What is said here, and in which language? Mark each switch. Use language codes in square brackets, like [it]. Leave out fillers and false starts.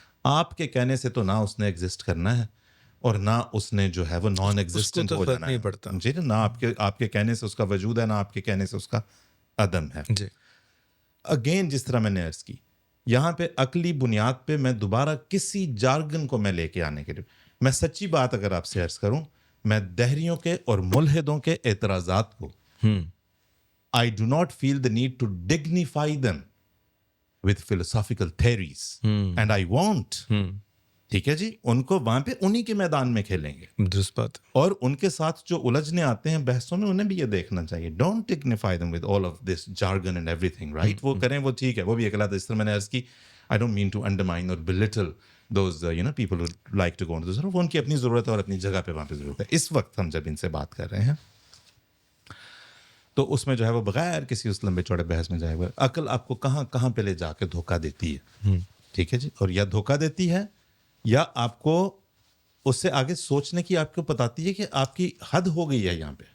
[ur] آپ کے کہنے سے تو نہ اس نے ایگزسٹ کرنا ہے اور نہ اس نے جو ہے وہ نان ایگزسٹنٹ ہو جانا ہے. جی, نہ آپ کے کہنے سے اس کا وجود ہے, نہ آپ کے کہنے سے اس کا عدم ہے. جی. اگین جس طرح میں نے عرض کی, یہاں پہ عقلی بنیاد پہ میں دوبارہ کسی جارگن کو میں لے کے آنے کے لیے, میں سچی بات اگر آپ سے عرض کروں, میں دہریوں کے اور ملحدوں کے اعتراضات کو [en] I do not feel the need to dignify them with philosophical theories and I won't. [ur] ٹھیک ہے جی, ان کو وہاں پہ انہی کے میدان میں کھیلیں گے. درست بات. اور ان کے ساتھ جو الجھنے آتے ہیں بحثوں میں, انہیں بھی یہ دیکھنا چاہیے. [en] Don't dignify them with all of this jargon and everything, right? [ur] وہ کریں, وہ ٹھیک ہے, وہ بھی ایک لات. اس طرح میں نے عرض کی, [en] I don't mean to undermine or belittle those people who like to go into this. [ur] وہ ان کی اپنی ضرورت ہے اور اپنی جگہ پہ وہاں پہ ضرورت ہے. اس وقت ہم جب ان سے بات کر رہے ہیں تو اس میں جو ہے وہ بغیر کسی اس لمبے چوڑے بحث میں جائے گا. عقل آپ کو کہاں کہاں پہ لے جا کے دھوکہ دیتی ہے. ٹھیک ہے جی, اور یا دھوکہ دیتی ہے یا آپ کو اس سے آگے سوچنے کی آپ کو بتاتی ہے کہ آپ کی حد ہو گئی ہے یہاں پہ,